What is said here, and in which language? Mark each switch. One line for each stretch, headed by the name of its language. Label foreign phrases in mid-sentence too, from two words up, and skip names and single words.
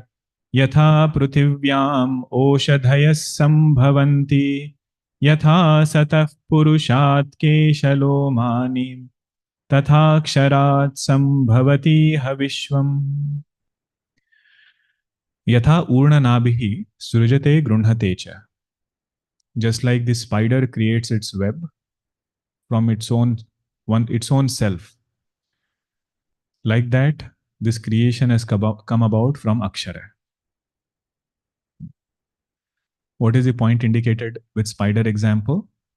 Sanskrit: यथा पृथिव्याम् ओषधयः सम्भवन्ति. यथा सतः पुरुषात् केशलोमानि. तथा अक्षरात् सम्भवति हविश्वम्. यथा ऊर्णनाभिः सृजते गृह्णते च.
English: Just like the spider creates its web from its own self, like that, this creation has come about from Akshara. What is the point indicated with spider example?